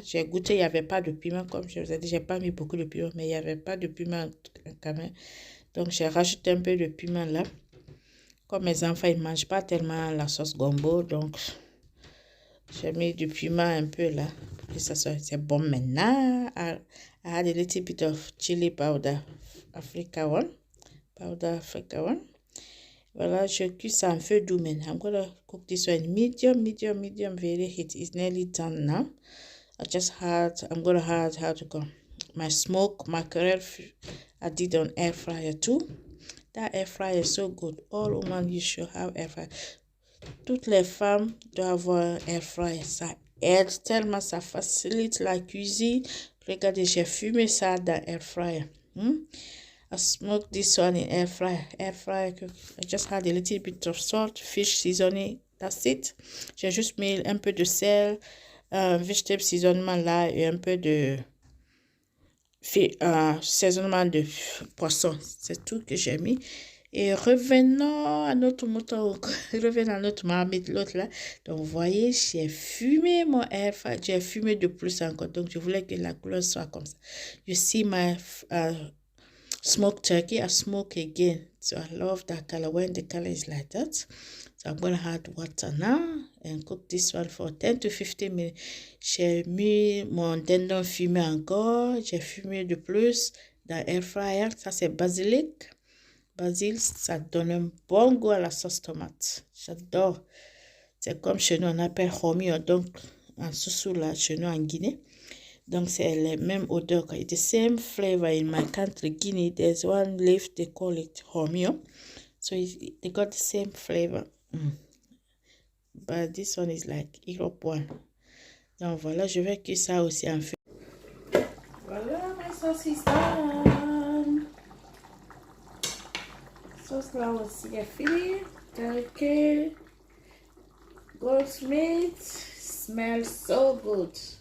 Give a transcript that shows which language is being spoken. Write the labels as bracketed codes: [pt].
[fr] J'ai goûté, il n'y avait pas de piment, comme je vous ai dit. Je n'ai pas mis beaucoup de piment, mais il n'y avait pas de piment quand même. Donc, j'ai rajouté un peu de piment là. Comme mes enfants, ils ne mangent pas tellement la sauce gombo. Donc, j'ai mis du piment un peu là. Pour que ça soit, c'est bon maintenant. [en] I had a little bit of chili powder. Africa one. Powder Africa one. [fr] Voilà, je cuis ça en feu doux maintenant. [en] I'm gonna cook this one medium, very heat. It's nearly done now. I'm gonna add my smoked mackerel. I did on air fryer too. That air fryer is so good. All women, you should have air fryer. [fr] Toutes les femmes doivent avoir air fryer. Ça aide tellement, ça facilite la cuisine. Regardez, j'ai fumé ça dans air fryer. [en] I smoked this one in air fryer. I just had a little bit of salt, fish seasoning. That's it. [fr] J'ai juste mis un peu de sel, vegetable seasonement là et un peu de saisonnement de poisson. C'est tout que j'ai mis. Et revenons à notre mouton. Revenons à notre marmite, l'autre là. Donc, vous voyez, j'ai fumé mon air fryer. J'ai fumé de plus encore. Donc, je voulais que la couleur soit comme ça. [en] You see my smoked turkey. I smoke again. So, I love that color. When the color is like that. So, I'm going to add water now and cook this one for 10 to 15 minutes. [fr] J'ai mis mon dindon fumé encore. J'ai fumé de plus dans air fryer. Ça, c'est basilic. Basil, ça donne un bon goût à la sauce tomate. J'adore. C'est comme chez nous, on appelle homio. Donc, en sous là, chez nous en Guinée. Donc, c'est la même odeur. [en] It's the same flavor in my country, Guinea. There's one leaf, they call it homio. So, they got the same flavor. But this one is like Europe one. [fr] Donc, voilà, je vais cuire ça aussi en feu. Voilà, [en] my sauce is done. [fr] Sauce là aussi est fini. Turkey, [en] Goat's meat smells so good.